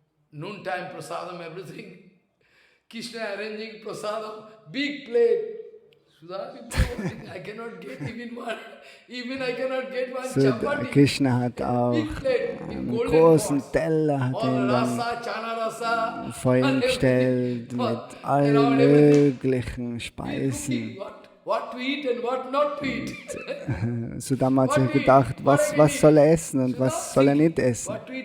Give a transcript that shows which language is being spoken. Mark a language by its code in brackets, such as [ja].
[en] Noontime prasadam, everything. Krishna arranging prasadam, big plate. I cannot get even I cannot get one chapati. [de] Krishna hat auch einen großen Teller, hat ihn dann vor ihn gestellt mit allen möglichen Speisen. [en] What to eat and what not to eat. [de] Sudama hat sich gedacht, was soll er essen und was soll er nicht essen.